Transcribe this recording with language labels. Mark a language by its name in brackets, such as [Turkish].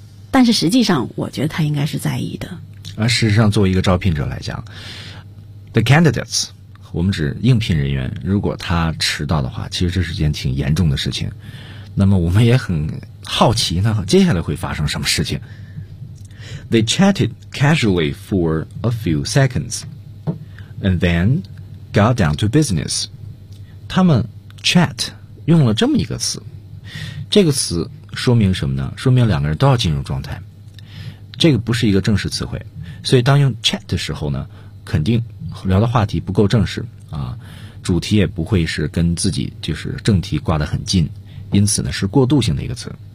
[Chinese] 但是实际上，我觉得他应该是在意的。而事实上，作为一个招聘者来讲 ，the candidates。我们指应聘人员，如果他迟到的话，其实这是件挺严重的事情。那么我们也很好奇呢，接下来会发生什么事情。 [English] They chatted casually for a few seconds and then got down to business. [Chinese] 他们 chat 用了这么一个词，这个词说明什么呢？说明两个人都要进入状态，这个不是一个正式词汇，所以当用 chat 的时候呢，肯定聊的话题不够正式啊，主题也不会是跟自己就是正题挂得很近，因此呢是过渡性的一个词。